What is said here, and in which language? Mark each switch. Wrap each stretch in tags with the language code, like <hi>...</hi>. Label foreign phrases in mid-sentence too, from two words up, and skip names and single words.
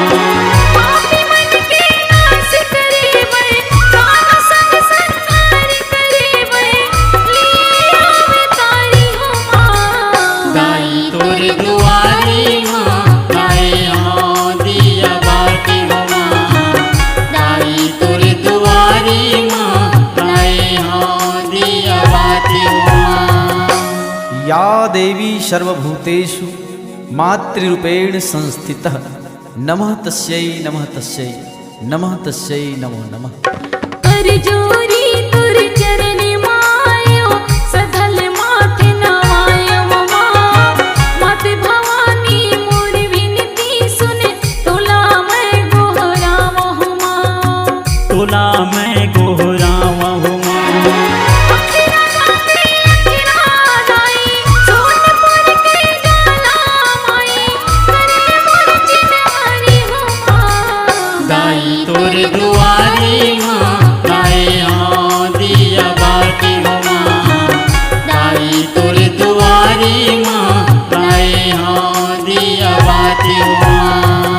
<hne>पापी मन के नाश करे वे कान संग संहार करे वे लिए अवतारी हो माँ दाई तोर दुआरी माँ लाए हाँ दिया बाती हो माँ दाई तोर दुआरी माँ लाए हाँ दिया बाती हो माँ।</hne> <sa>या देवी सर्वभूतेषु मातृरूपेण संस्थितः नमः तस्यै नमः तस्यै नमः तस्यै नमो नमः।</sa> <hne>कर जोरी तुर चरण मायो सधल माथे नवायो माँ मात भवानी मोर विनती सुन तोला मैं गोहरावा हूँ माँ तोला मैं गोहरावा हूँ माँ। तोर दुआरी माँ लाए हाँ दिया बाती हो माँ दाई तोर दुआरी माँ लाए हाँ दिया बाती हो माँ।</hne>